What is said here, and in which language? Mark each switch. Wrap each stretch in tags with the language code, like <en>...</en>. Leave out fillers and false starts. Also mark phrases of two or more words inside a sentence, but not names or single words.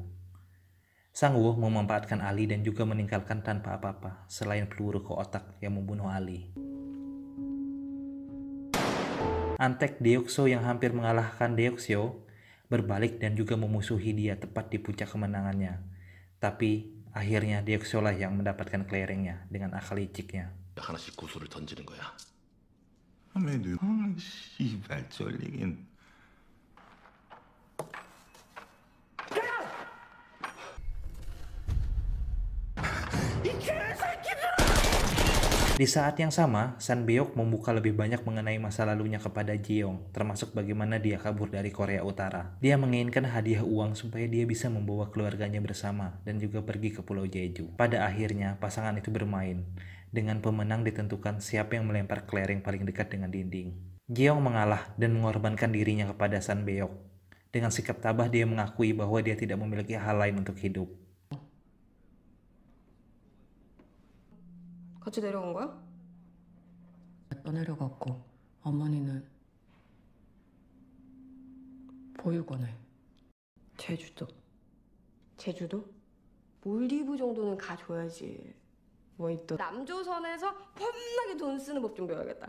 <id>Sang-woo memanfaatkan Ali dan juga meninggalkan tanpa apa-apa selain peluru ke otak yang membunuh Ali. Antek Deokso yang hampir mengalahkan Deoksyo berbalik dan juga memusuhi dia tepat di puncak kemenangannya. Tapi akhirnya Deoksyo lah yang mendapatkan kelerengnya dengan akal liciknya.</id> <ko>하나씩 구슬을 던지는 거야. 아메도 씨발 쫄리긴.</ko> <id>Di saat yang sama, San Beok membuka lebih banyak mengenai masa lalunya kepada Jeong, termasuk bagaimana dia kabur dari Korea Utara. Dia menginginkan hadiah uang supaya dia bisa membawa keluarganya bersama dan juga pergi ke Pulau Jeju. Pada akhirnya, pasangan itu bermain. Dengan pemenang ditentukan siapa yang melempar kelereng paling dekat dengan dinding. Jeong mengalah dan mengorbankan dirinya kepada San Beok. Dengan sikap tabah dia mengakui bahwa dia tidak memiliki hal lain untuk hidup.</id> <ko>같이 내려간 거야? 떠내려갔고 어머니는 보육원에. 제주도. 제주도? 몰디브 정도는 가줘야지. 뭐 또 남조선에서 겁나게 돈 쓰는 법 좀 배워야겠다.</ko>